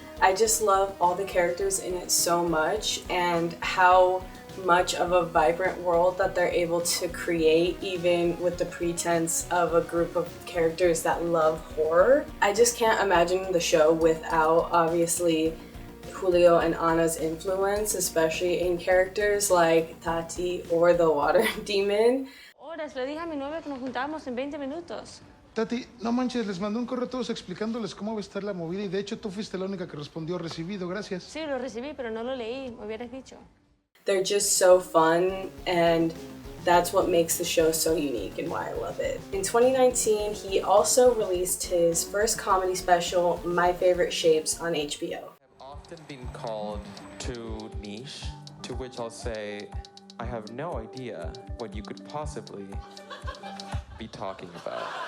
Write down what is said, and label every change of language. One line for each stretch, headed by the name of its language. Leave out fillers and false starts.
English: I just love all the characters in it so much, and how much of a vibrant world that they're able to create, even with the pretense of a group of characters that love horror. I just can't imagine the show without, obviously, Julio and Anna's influence, especially in characters like Tati or the water demon.
Spanish: Horas, le dije a mi novio que nos juntábamos en 20 minutos. Tati, no manches, les mandé un correo a todos explicándoles cómo va a estar la movida y de hecho tú fuiste la única que respondió recibido, gracias. Sí, lo recibí, pero no lo leí, me hubieras dicho.
English: They're just so fun, and that's what makes the show so unique and why I love it. In 2019, he also released his first comedy special, My Favorite Shapes, on HBO. I've often been called too niche, to which I'll say, I have no idea what you could possibly be talking about.